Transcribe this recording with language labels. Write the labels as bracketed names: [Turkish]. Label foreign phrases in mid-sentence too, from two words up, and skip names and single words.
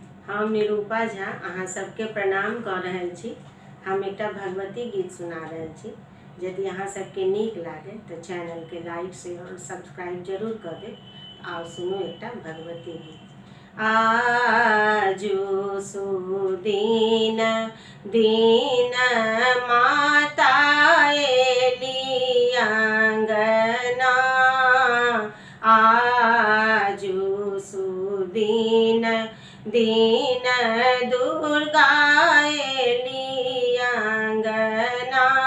[Maithili] हम निरूपा झा अहाँ सबके प्रणाम कऽ रहल छी। हम एकटा भगवती गीत सुना रहल छी। यदि अहाँ सबके नीक लागे तो चैनल के [English] like share [Maithili] और सब्सक्राइब जरूर कर देब। आओ सुनू एकटा भगवती गीत। आजो सुदीन दीन माता एली आंगना, आजो सुदीन दीन दुर्गा एली आंगना।